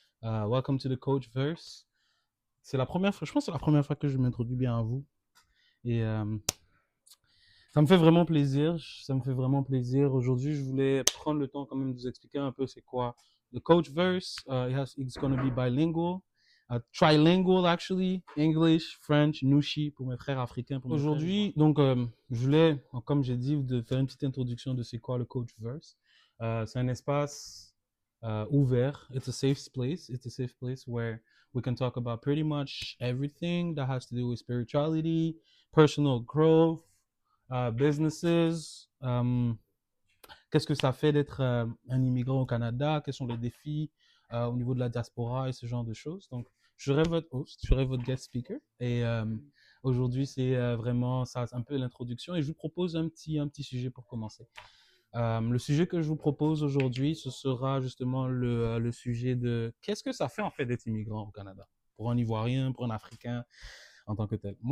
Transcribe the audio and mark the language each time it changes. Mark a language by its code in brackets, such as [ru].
[en] Welcome to the Coachverse. [fr] C'est la première fois, je pense que c'est la première fois que je m'introduis bien à vous. Et ça me fait vraiment plaisir. Ça me fait vraiment plaisir. Aujourd'hui, je voulais prendre le temps quand même de vous expliquer un peu c'est quoi the Coachverse. [en] It's going to be bilingual, trilingual actually, English, French, Nushi [fr] pour mes frères africains. Aujourd'hui, donc, je voulais, comme j'ai dit, de faire une petite introduction de c'est quoi le Coachverse. C'est un espace ouvert. [en] It's a safe place. It's a safe place where we can talk about pretty much everything that has to do with spirituality, personal growth, businesses. [fr] Qu'est-ce que ça fait d'être un immigrant au Canada? Quels sont les défis au niveau de la diaspora et ce genre de choses? Donc, je serai votre host, je serai votre guest speaker. Et aujourd'hui, c'est vraiment ça, un peu l'introduction. Et je vous propose un petit sujet pour commencer. Le sujet que je vous propose aujourd'hui, ce sera justement le sujet de qu'est-ce que ça fait en fait d'être immigrant au Canada pour un Ivoirien, pour un Africain en tant que tel.